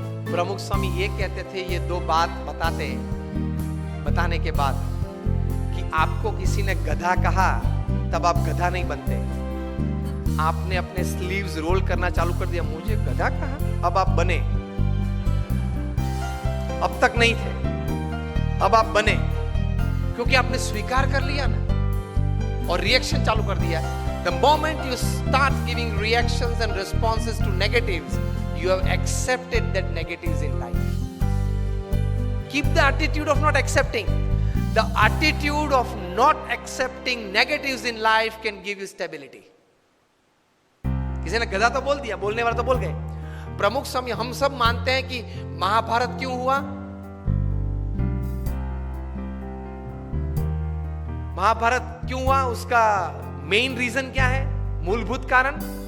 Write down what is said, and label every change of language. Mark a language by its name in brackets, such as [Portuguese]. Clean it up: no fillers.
[Hindi] प्रमुख स्वामी ये कहते थे, ये दो बात बताने के बाद कि आपको किसी ने गधा कहा तब आप गधा नहीं बनते। आपने अपने स्लीव्स रोल करना चालू कर दिया, मुझे गधा कहा, अब आप बने। अब तक नहीं थे, अब आप बने, क्योंकि आपने स्वीकार कर लिया ना और रिएक्शन चालू कर दिया। [English] The moment you start giving reactions and responses to negatives, you have accepted that negatives in life. Keep the attitude of not accepting. The attitude of not accepting negatives in life can give you stability. [Hindi] किसी ने गधा तो बोल दिया, बोलने वाला तो बोल गए। प्रमुख स्वामी, हम सब मानते हैं कि महाभारत क्यों हुआ? महाभारत क्यों हुआ? उसका मेन रीजन क्या है? मूलभूत कारण?